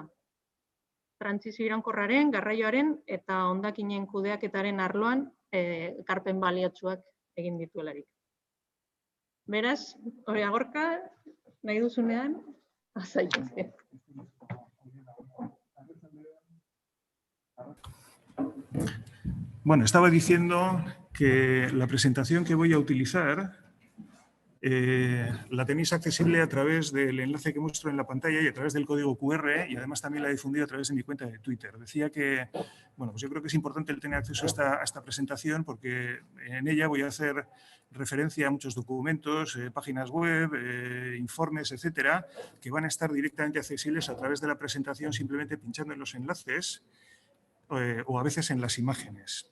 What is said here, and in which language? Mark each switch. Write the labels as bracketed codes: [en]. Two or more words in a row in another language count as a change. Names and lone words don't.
[eu] Trantsizio iraunkorraren, garraioaren eta hondakinen kudeaketaren arloan ekarpen baliotsuak egin dituelarik. Beraz, Gorka, nahi duzunean, azaitezke. [es] Bueno, estaba diciendo que la presentación que voy a utilizar la tenéis accesible a través del enlace que muestro en la pantalla y a través del código QR, y además también la he difundido a través de mi cuenta de Twitter. Decía que, bueno, pues yo creo que es importante el tener acceso a esta presentación porque en ella voy a hacer referencia a muchos documentos, páginas web, informes, etcétera, que van a estar directamente accesibles a través de la presentación simplemente pinchando en los enlaces o a veces en las imágenes.